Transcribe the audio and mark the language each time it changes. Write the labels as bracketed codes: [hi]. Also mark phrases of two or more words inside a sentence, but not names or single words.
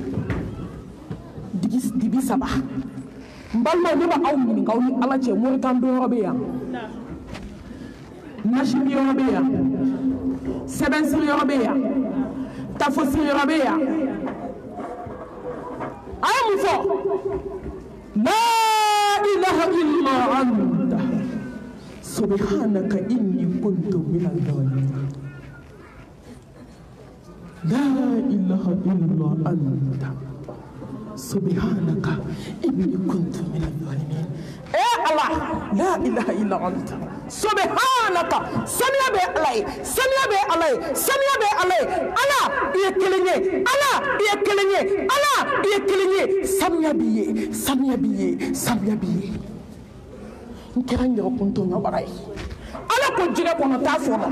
[bm] dibi 3 n balimaw ne b'aw ɲininka aw ni Ala cɛ morikan dɔn yɔrɔ bɛ yan nasini yɔrɔ bɛ yan sɛbɛnsiri yɔrɔ bɛ yan tafosiri yɔrɔ bɛ yan a ye mun fɔ [ar] لا إله إلا أنت سبحانك إني كنت من الظالمين لا إله إلا أنت سبحانك إني كنت من الظالمين الله لا إله إلا أنت سبحانك [bm] saniya bɛ Ala ye saniya bɛ Ala ye saniya bɛ Ala ye Ala i ye kelen ye Ala i ye kelen ye Ala i ye kelen ye saniya b'i ye saniya b'i ye saniya b'i ye n kɛra n yɛrɛ kun to ɲɔgɔnna ye Ala ko jɛgɛ kɔnɔ t'a fɔlɔ